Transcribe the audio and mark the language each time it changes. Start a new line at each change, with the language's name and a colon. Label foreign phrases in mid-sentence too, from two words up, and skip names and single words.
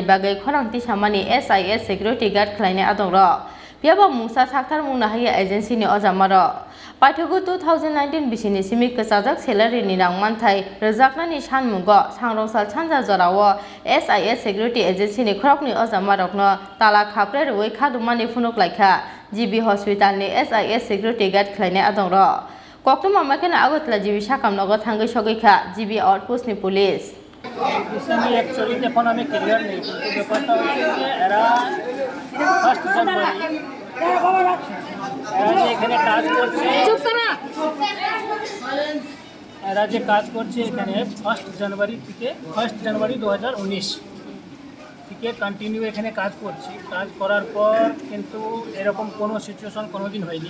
Kok Borok: bagai khorang tisamani SIS Security Guard khlaini Adongrok piaba mungsa sakthar mungna haye agency ni ojamaro Paithogu 2019 bisini simi Kwchajak Salaryni rang Manthai Rwjaknani Sanmungo Sangrongsa Sanja Jorawo SIS Security Agency ni khorokni ojamarokno tala khapre roi Khadumani Phunuklaikha GB Hospital ni SIS Security Guard khlaini Adongrok Koktuma mekhana agotla GB Sakamnogo thangoi sogikha GB Outpost ni Police
Bangla: আমি অ্যাকচুয়ালি এখন আমি ক্লিয়ার নেই কিন্তু ব্যাপারটা হচ্ছে যে এরা
English: first January
Bangla: এরা যে এখানে কাজ করছে এরা যে কাজ করছে এখানে
English: first January
Bangla: 2019 থেকে কন্টিনিউ এখানে কাজ করছি কাজ করার পর কিন্তু এরকম কোনো সিচুয়েশন কোনোদিন হয়নি